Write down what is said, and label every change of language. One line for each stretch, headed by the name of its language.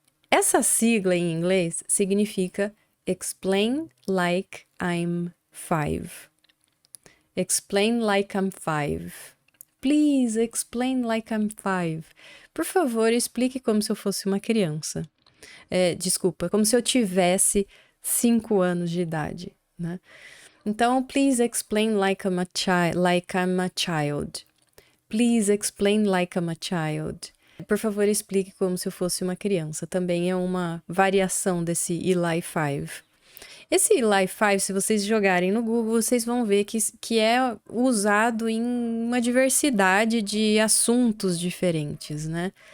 Portuguese: Essa sigla em inglês significa Explain Like I'm 5.
English: Explain like I'm 5. Please explain like I'm 5.
Portuguese: Por favor, explique como se eu fosse uma criança. Desculpa, como se eu tivesse 5 anos de idade, né?
English: Então, please explain like I'm a child. Please explain like I'm a child.
Portuguese: Por favor, explique como se eu fosse uma criança. Também é uma variação desse Eli 5. Esse Eli 5, se vocês jogarem no Google, vocês vão ver que é usado em uma diversidade de assuntos diferentes, né?